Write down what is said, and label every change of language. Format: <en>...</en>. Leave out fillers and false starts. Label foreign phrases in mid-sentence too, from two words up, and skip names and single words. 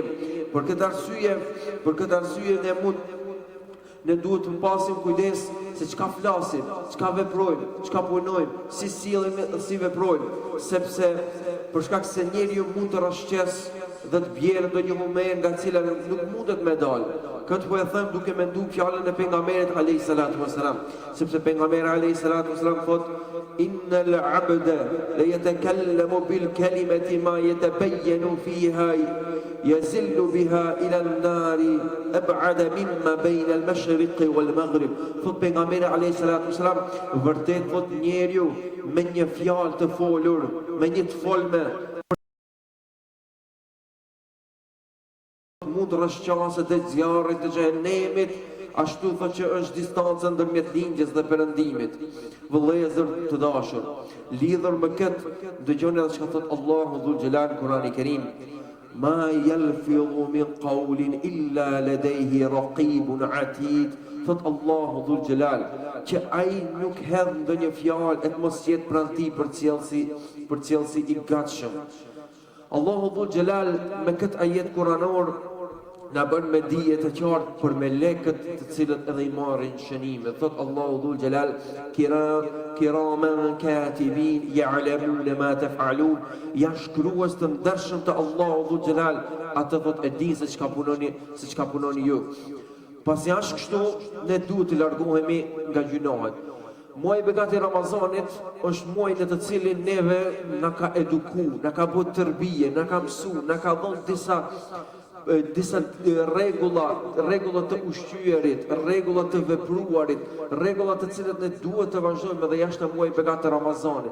<sq>Për këtë arsye ne duhet të pasim kujdes se çka flasim, çka veprojmë, çka punojmë, si sillemi dhe si veprojmë, sepse për shkak se njeriu mund të rrashqes dhe të bjerë ndonjë moment nga cila nuk mundet me dalë. Këtë po e them duke menduar fjalën e pejgamberit</sq> <ar>عليه الصلاة والسلام,</ar> <sq>sepse pejgamberi</sq> <ar>عليه الصلاة والسلام</ar> <sq>thot:</sq> <ar>إن العبد ليتكلم بالكلمة ما يتبين فيها يزل بها إلى النار أبعد مما بين المشرق والمغرب.</ar> <sq>Thot pejgamberi</sq> <ar>عليه الصلاة والسلام,</ar> <sq>vërtet thot njeriu me një fjalë të folur, me një të folme mund rrëshqaset e zjarrit të xhenemit, ashtu thot që është distanca ndërmjet lindjes dhe perëndimit. Vëllezër të dashur, lidhur me këtë, dëgjoni edhe çka thot Allahu Dhul Xhelal në Kur'anin e Kerim:</sq> <ar>ما يلفظ من قول إلا لديه رقيب عتيد.</ar> <sq>Thot Allahu Dhul Xhelal që ai nuk hedh ndonjë fjalë e mos jetë pranë tij për cilësi i gatshëm. Allahu Dhul Xhelal me këtë ajet kuranor na bën me dije të qartë për melekët të cilët edhe i marrin shënime. Thot Allahu Dhul Xhelal:</sq> <ar>كراما كاتبين يعلمون ما تفعلون.</ar> <sq>Janë shkrues të ndershëm të Allahu Dhul Xhelal, atë thot e di se çka punoni ju. Pasi është kështu, ne duhet të largohemi nga gjunohet. Muaji bekat i Ramazanit është muaj në të cilin neve na ka eduku, na ka bërë tërbije, na ka mësu, na ka dhënë disa rregulla të ushqyerit, rregulla të vepruarit, rregulla të cilat ne duhet të vazhdojmë edhe jashtë muajit bekat të Ramazanit.</sq>